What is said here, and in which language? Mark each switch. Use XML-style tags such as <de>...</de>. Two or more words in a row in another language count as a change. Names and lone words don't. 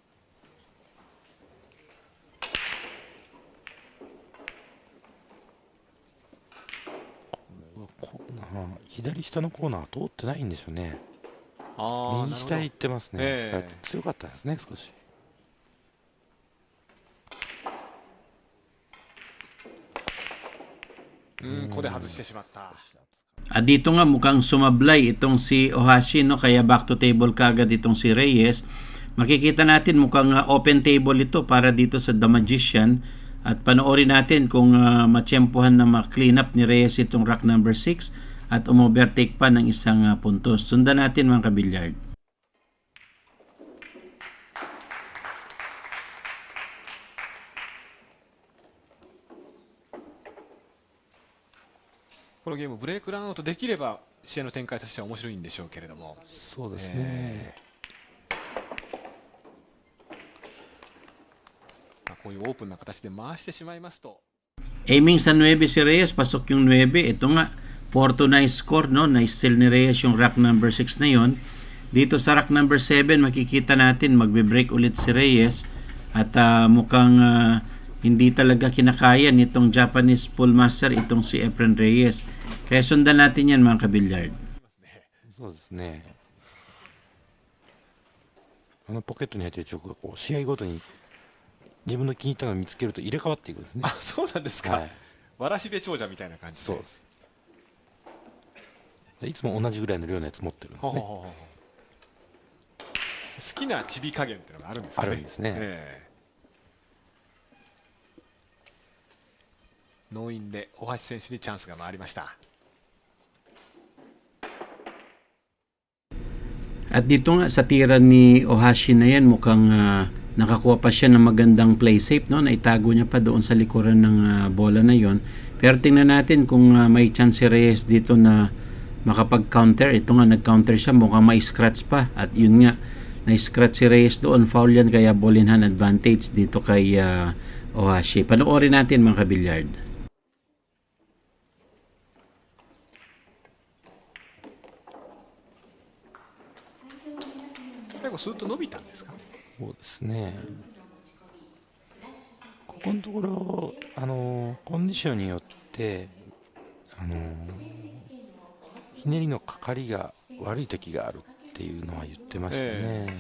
<ja>コーナー、左下のコーナー通ってないんですよね。あ右下へ行ってますね。ええ強かったですね、少し。ここで外してしまった。</ja> <tl>Dito nga mukhang sumablay itong si Ohashi, no? Kaya</tl> <en>back to table</en> <tl>kagad itong si Reyes. Makikita natin mukhang</tl> <en>open table</en> <tl>ito para dito sa The Magician. At panoorin natin kung matsyempohan na ma-</tl> <en>clean up</en> <tl>ni Reyes itong</tl> <en>rack number 6</en> <tl>at umovertake pa ng isang puntos. Sundan natin mga kabilyard.</tl> <ja>このゲームブレイクランアウトできれば試合の展開としては面白いんでしょうけれども。そうですね。こういうオープンな形で回してしまいますと。</ja> <tl>Aiming sa 9 si Reyes, pasok yung 9. Ito nga, 4-9 score, no? Na-steal ni Reyes yung</tl> <en>rack number 6</en> <tl>na yon. Dito sa</tl> <en>rack number 7,</en> <tl>makikita natin magbe-break ulit si Reyes. At mukhang hindi talaga kinakaya nitong</tl> <en>Japanese pool master</en> <tl>itong si Efren Reyes. Kaya sundan natin yan mga kabilyard.</tl> <ja>そうですね。ポケットに入っているチョークがこう試合ごとに自分の気に入ったのを見つけると入れ替わっていくんですね。あ、そうなんですか。はい、わらしべ長者みたいな感じで。そうです。いつも同じぐらいの量のやつ持ってるんですね。好きなチビ加減っていうのがあるんですね。あるんですね。ノーインで大橋選手にチャンスが回りました。</ja> <tl>At dito nga sa tira ni Ohashi na yan, mukhang nakakuha pa siya ng magandang</tl> <en>play safe,</en> <tl>no? Naitago niya pa doon sa likuran ng bola na yon. Pero tingnan natin kung may chance si Reyes dito na makapag-counter. Ito nga, nag-counter siya, mukhang may scratch pa. At yun nga, na-scratch si Reyes doon, foul yan, kaya</tl> <en>ball in hand advantage</en> <tl>dito kay Ohashi. Panoorin natin mga kabilyard.</tl> <ja>最後スーッと伸びたんですか。そうですね。ここのところコンディションによってひねりのかかりが悪い時があるっっていうのは言ってましたね。</ja>